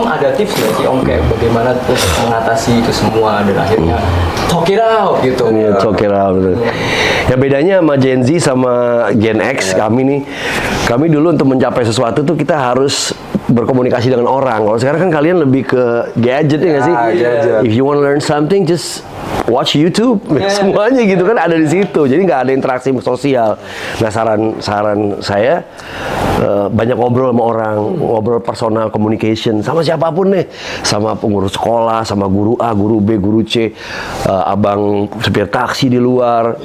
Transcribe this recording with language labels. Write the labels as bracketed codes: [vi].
[id] Om ada tips nggak sih Om kayak bagaimana terus mengatasi itu semua dan akhirnya [en] talk it out [id] gitu? [en] Iya, talk it out. [id] Ya bedanya sama Gen Z sama Gen X, kami dulu untuk mencapai sesuatu tuh kita harus berkomunikasi dengan orang. Kalau sekarang kan kalian lebih ke gadget ya nggak sih? Gadget. [en] If you want to learn something, just watch YouTube. [id] Semuanya gitu kan ada di situ. Jadi nggak ada interaksi sosial. Nah saran saya banyak ngobrol sama orang, ngobrol [en] personal communication [id] sama siapapun nih, sama pengurus sekolah, sama guru A, guru B, guru C, abang supir taksi di luar.